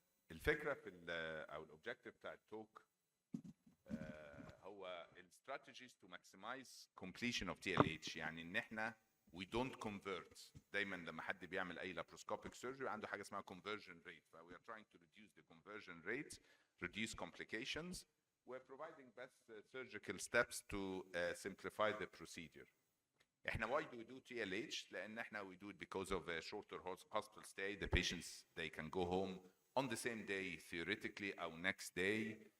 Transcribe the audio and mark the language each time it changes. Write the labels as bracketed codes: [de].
[ar] الفكره في او الاوبجيكتيف بتاع التوك هو [en] strategies to maximize completion of TLH. [ar] يعني ان احنا [en] we don't convert. [ar] دايما لما حد بيعمل اي laparoscopic surgery عنده حاجه اسمها conversion rate. [en] ف we are trying to reduce the conversion rate, reduce complications. We're providing best surgical steps to simplify the procedure. احنا why do we do TLH؟ [ar] لأن احنا [en] we do it because of a shorter hospital stay. The patients they can go home on the same day theoretically or next day.